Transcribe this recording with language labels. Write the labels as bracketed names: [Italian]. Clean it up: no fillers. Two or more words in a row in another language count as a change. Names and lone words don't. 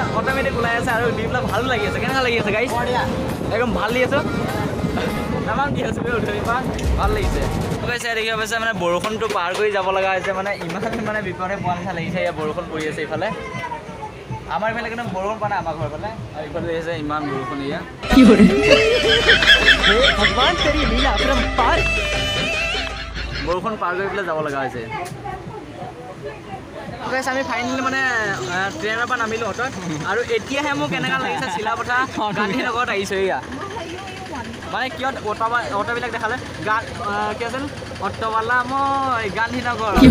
[Assamese] অট'মেটিক ওলাই আছে আৰু দিবিলাক ভালো লাগি আছে কেনেকুৱা লাগি আছে গাইছ একদম ভাল দি আছোঁ তামাম দি আছোঁ উঠি পা ভাল লাগিছে গাইছে দেখিব পাইছে মানে বৰষুণটো পাৰ কৰি যাব লগা হৈছে মানে ইমান মানে বিপদে পোৱা নিচিনা লাগিছে ইয়াত বৰষুণ পৰি আছে ইফালে আমাৰ ইফালে কিন্তু বৰষুণ পোৱা নাই আমাৰ ঘৰ ফালে আৰু ইফালে আহিছে ইমান বৰষুণ এয়া [Hindi] भगवान तेरी लीला अपरंपार [Assamese] বৰষুণ পাৰ কৰি পেলাই যাব লগা হৈছে আমি ফাইনেলি মানে ট্ৰেইনৰ পৰা নামিলোঁ অটত আৰু এতিয়াহে মোক কেনেকুৱা লাগিছে চিলাপথাৰ গান্ধী নগৰত আহিছোঁ এয়া মানে কিয় অট'বিলাক দেখালে কি আছিল অট'ৱালা মই গান্ধী নগৰ